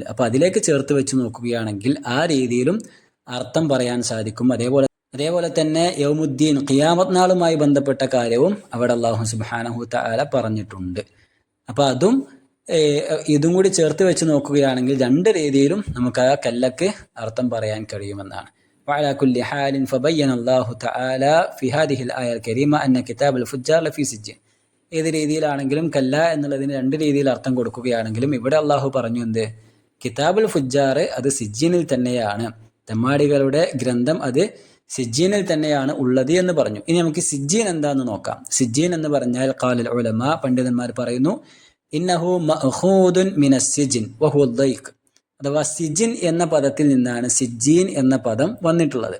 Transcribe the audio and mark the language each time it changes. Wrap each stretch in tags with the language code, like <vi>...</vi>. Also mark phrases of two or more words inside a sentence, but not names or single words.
<ml>അപ്പൊ അതിലേക്ക് ചേർത്ത് വെച്ച് നോക്കുകയാണെങ്കിൽ ആ രീതിയിലും അർത്ഥം പറയാൻ സാധിക്കും. അതേപോലെ തന്നെ യൗമുദ്ദീൻ, ഖിയാമത്ത് നാളുമായി ബന്ധപ്പെട്ട കാര്യവും അവിടെ</ml> <ar>الله سبحانه تعالى</ar> <ml>പറഞ്ഞിട്ടുണ്ട്. അപ്പൊ അതും ഇതും കൂടി ചേർത്ത് വെച്ച് നോക്കുകയാണെങ്കിൽ രണ്ട് രീതിയിലും നമുക്ക് ആ കല്ലക്ക് അർത്ഥം പറയാൻ കഴിയുമെന്നാണ്.</ml> <ar>وعلى كل حال فبين الله تعالى في هذه الآية الكريمة أن كتاب الفجار لفي سجين.</ar> <ml>ഏത് രീതിയിലാണെങ്കിലും കല്ല എന്നുള്ളതിന് രണ്ട് രീതിയിൽ അർത്ഥം കൊടുക്കുകയാണെങ്കിലും ഇവിടെ അള്ളാഹു പറഞ്ഞു എന്ത്?</ml> <ar>كتاب الفجار</ar> <ml>അത് സിജ്ജീനിൽ തന്നെയാണ്, തെമ്മാടികളുടെ ഗ്രന്ഥം അത് സിജ്ജീനിൽ തന്നെയാണ് ഉള്ളത് എന്ന് പറഞ്ഞു. ഇനി നമുക്ക് സിജ്ജീൻ എന്താന്ന് നോക്കാം. സിജ്ജീൻ എന്ന് പറഞ്ഞാൽ</ml> <ar>قال العلماء,</ar> <ml>പണ്ഡിതന്മാർ പറയുന്നു,</ml> <ar>إنه مأخوذ من السجن وهو ضيق,</ar> <ml>അഥവാ സിജിൻ എന്ന പദത്തിൽ നിന്നാണ് സിജ്ജീൻ എന്ന പദം വന്നിട്ടുള്ളത്.</ml>